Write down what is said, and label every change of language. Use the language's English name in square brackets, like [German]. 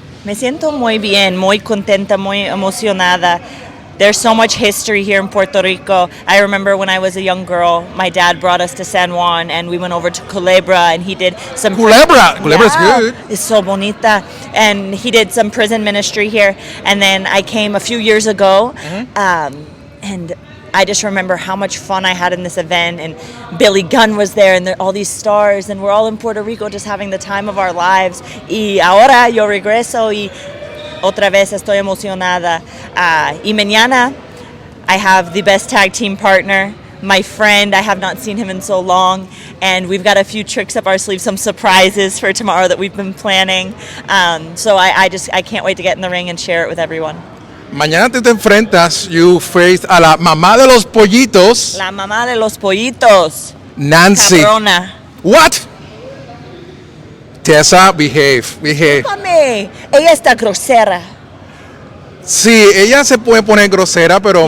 [Spanish] Me siento muy bien, muy contenta, muy emocionada. [English] There's so much history here in Puerto Rico. I remember when I was a young girl, my dad brought us to San Juan and we went over to Culebra and he did some... Culebra's good. It's so bonita. And he did some prison ministry here. And then I came a few years ago and I just remember how much fun I had in this event. And Billy Gunn was there and all these stars and we're all in Puerto Rico just having the time of our lives. [Spanish] Y ahora yo regreso y otra vez estoy emocionada. Y mañana, [English] I have the best tag team partner, my friend. I have not seen him in so long. And we've got a few tricks up our sleeves, some surprises for tomorrow that we've been planning. So I can't wait to get in the ring and share it with everyone. [Spanish] Mañana te enfrentas, [English] you face [Spanish] a la mamá de los pollitos. La mamá de los pollitos. Nancy. Cabrona. [English] What? Tessa, behave. [Spanish] Dígame, ella está grosera. Sí, ella se puede poner grosera, pero...